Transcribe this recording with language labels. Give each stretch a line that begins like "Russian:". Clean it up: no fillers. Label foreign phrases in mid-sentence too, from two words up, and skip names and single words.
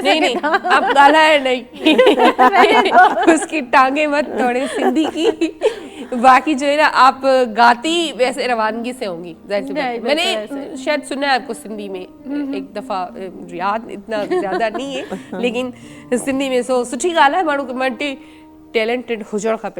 Hindi: नहीं नहीं, आप गाला है नहीं। उसकी टांगे मत तोड़े सिंधी की। बाकी जो है ना, आप गाती वैसे रवानगी से होंगी, जाहिर सी बात है। मैंने शायद सुना है आपको सिंधी में एक दफ़ा, याद इतना ज़्यादा नहीं है, लेकिन सिंधी में
Sindhi: सो सुठी ॻाल्हि आहे, माण्हू
English: multi talented
Sindhi: हुजणु खपे।